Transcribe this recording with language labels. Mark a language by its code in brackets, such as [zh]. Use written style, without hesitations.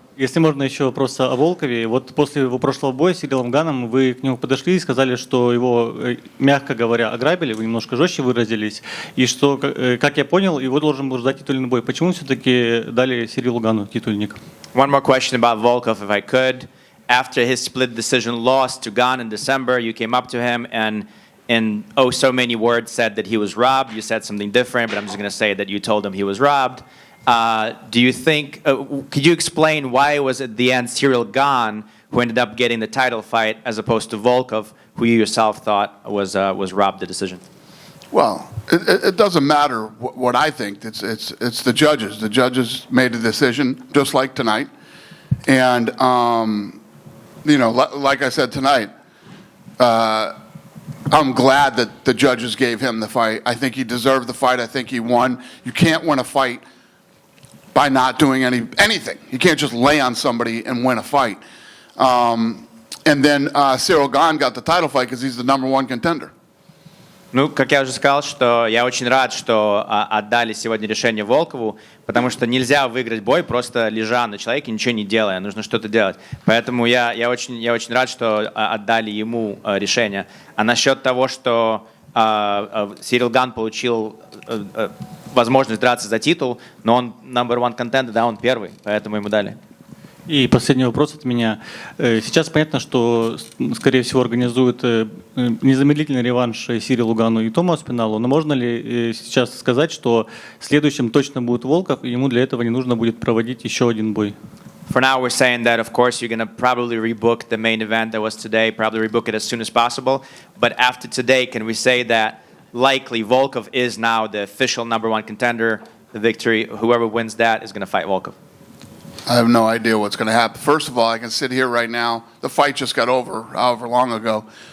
[ru] если можно еще вопрос о Волкове. Вот после его прошлого боя с Цирилом Ганом вы к нему подошли и сказали, что его, мягко говоря, ограбили, вы немножко жестче выразились, и что, как я понял, его должен был ждать титульный бой. Почему все-таки дали Цирилу Гану титульник? [en] One more question about Volkov, if I could. After his split decision loss to Gane in December, you came up to him and in oh so many words said that he was robbed. You said something different, but I'm just going to say that you told him he was robbed. Do you think, could you explain why it was at the end Ciryl Gane who ended up getting the title fight as opposed to Volkov, who you yourself thought was robbed the decision? Well, it doesn't matter what I think. It's the judges. The judges made a decision, just like tonight. And, like I said tonight, I'm glad that the judges gave him the fight. I think he deserved the fight. I think he won. You can't win a fight by not doing anything. You can't just lay on somebody and win a fight. And then Ciryl Gane got the title fight because he's the #1 contender. [ru] Ну, как я уже сказал, что я очень рад, что отдали сегодня решение Волкову, потому что нельзя выиграть бой, просто лежа на человеке, ничего не делая, нужно что-то делать. Поэтому я очень рад, что отдали ему решение. А насчет того, что Ciryl Gane получил возможность драться за титул, но он [en] #1 contender, [ru] да, он первый, поэтому ему дали. И последний вопрос от меня. Сейчас понятно, что, скорее всего, организуют незамедлительный реванш Цирилу Гану и Тому Аспиналу, но можно ли сейчас сказать, что следующим точно будет Волков, и ему для этого не нужно будет проводить еще один бой? [en] For now, we're saying that, of course, you're going to probably rebook the main event that was today, probably rebook it as soon as possible. But after today, can we say that likely Volkov is now the official #1 contender, the victory, whoever wins that is going to fight Volkov? I have no idea what's going to happen. First of all, I can sit here right now. The fight just got over however long ago.